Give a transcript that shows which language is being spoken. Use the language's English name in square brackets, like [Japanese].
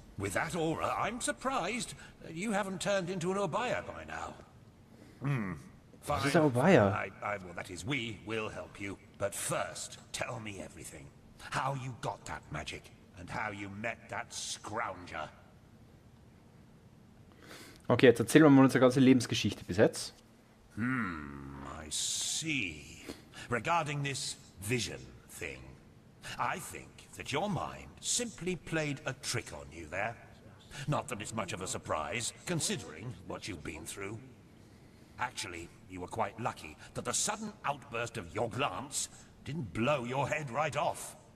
[English] With that aura, I'm surprised that you haven't turned into an Obaya by now. Fine. [German] Was ist ein Obaya? [English] Well, that is, we will help you. But first, tell me everything. How you got that magic, and how you met that Scrounger. [German] Okay, jetzt erzählen wir mal unsere ganze Lebensgeschichte bis jetzt. [English] I see. Regarding this vision thing, I think that your mind simply played a trick on you there. Not that it's much of a surprise, considering what you've been through. Actually, you were quite lucky that the sudden outburst of your glance didn't blow your head right off.